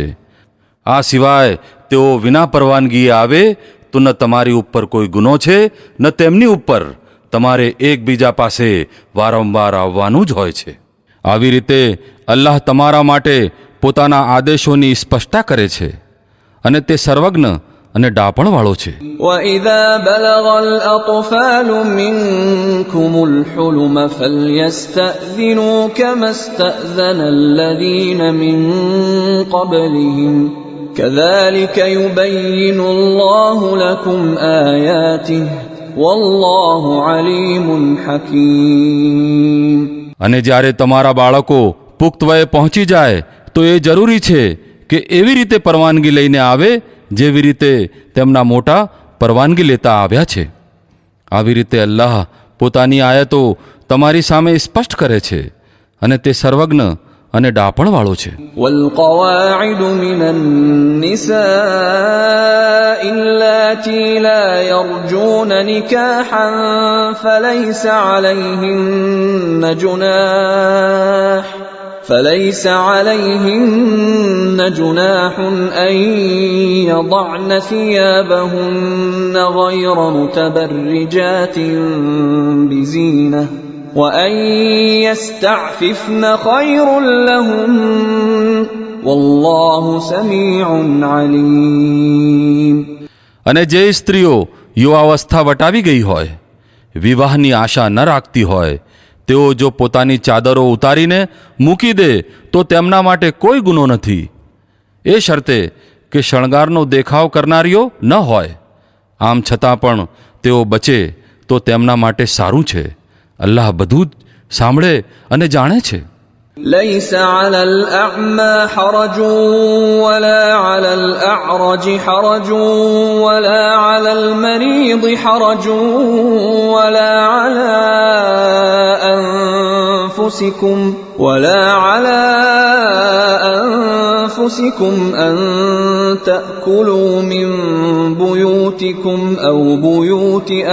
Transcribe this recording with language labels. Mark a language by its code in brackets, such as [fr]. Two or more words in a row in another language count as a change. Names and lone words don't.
[gu] આ સિવાય તેઓ વિના પરવાનગીએ આવે તો ન તમારી ઉપર કોઈ ગુનો છે ન તેમની ઉપર. તમારે એકબીજા પાસે વારંવાર આવવાનું જ હોય છે. આવી રીતે અલ્લાહ તમારા માટે પોતાના આદેશોની સ્પષ્ટતા કરે છે, અને તે સર્વજ્ઞ અને ડાપણવાળો છે. [ar] وَإِذَا بَلَغَ الْأَطْفَالُ مِنكُمُ الْحُلُمَ فَلْيَسْتَأْذِنُوا كَمَا اسْتَأْذَنَ الَّذِينَ مِن قَبْلِهِمْ كَذَلِكَ يُبَيِّنُ اللَّهُ لَكُمْ آيَاتِهِ وَاللَّهُ عَلِيمٌ حَكِيمٌ. [gu] અને જ્યારે તમારા બાળકો પુખ્ત વયે પહોંચી જાય તો એ જરૂરી છે કે એવી રીતે પરવાનગી લઈને આવે જેવી રીતે તેમના મોટા પરવાનગી લેતા આવ્યા છે. આવી રીતે અલ્લાહ પોતાની આયતો તમારી સામે સ્પષ્ટ કરે છે અને તે સર્વજ્ઞ અને ડાપણવાળો છે. [ar] والقواعد من النساء اللاتي لا يرجون نكاحا فليس عليهن جناح أن يضعن ثيابهن غير متبرجات بزينة وأن يستعففن خير لهن والله سميع عليم. [gu] અને જે સ્ત્રીઓ યુવાવસ્થા વટાવી ગઈ હોય, વિવાહની આશા ન રાખતી હોય, તેઓ જો પોતાની ચાદરો ઉતારીને મૂકી દે તો તેમના માટે કોઈ ગુનો નથી, એ શરતે કે શણગારનો દેખાવ કરનારીઓ ન હોય. આમ છતાં પણ તેઓ બચે તો તેમના માટે સારું છે. અલ્લાહ બધું જ સાંભળે અને જાણે છે. [ar] ليس على الأعمى حرج ولا على الأعرج حرج ولا على المريض حرج ولا على أنفسكم أن تأكلوا من بيوتكم أو بيوت